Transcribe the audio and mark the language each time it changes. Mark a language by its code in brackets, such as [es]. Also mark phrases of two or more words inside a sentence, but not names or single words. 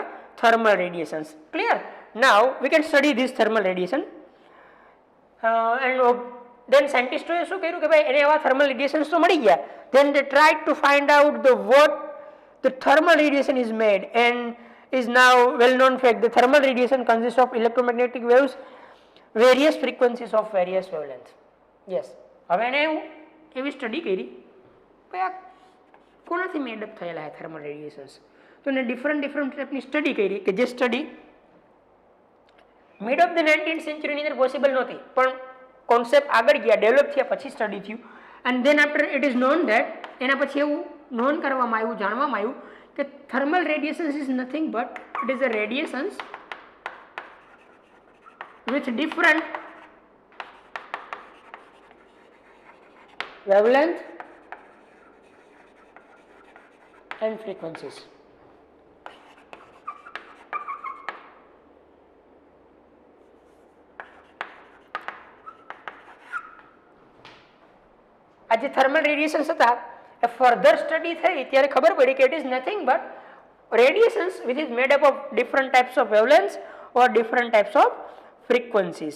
[en] thermal radiations. clear? now we can study this thermal radiation and then [gu] સાયન્ટિસ્ટોએ શું કર્યું કે ભાઈ એને એવા [en] thermal radiations [gu] તો મળી ગયા. [en] then they tried to find out what the thermal radiation is made and is now well known fact. The thermal radiation consists of electromagnetic waves, various frequencies of various wavelengths. Yes, [gu] હવે એને એવી સ્ટડી કરી ભાઈ આ કોનાથી મેડઅપ થયેલા છે [en] thermal radiations. [gu] તો એને ડિફરન્ટ ટાઈપની સ્ટડી કરી કે જે સ્ટડી [en] mid of the 19th [gu] સેન્ચુરીની અંદર પોસિબલ નહોતી, પણ કોન્સેપ્ટ આગળ ગયા, ડેવલપ થયા પછી સ્ટડી થયું. [en] and then after it is known that [gu] એના પછી એવું નોન કરવામાં આવ્યું, જાણવામાં આવ્યું કે [en] thermal radiations is nothing but it is a radiations with different wavelength and frequencies. આ જે થર્મલ રેડિયેશન્સ હતા એ ફર્ધર સ્ટડી થઈ ત્યારે ખબર પડી કે it is nothing but radiations which is made up of different types of wavelengths or different types of frequencies.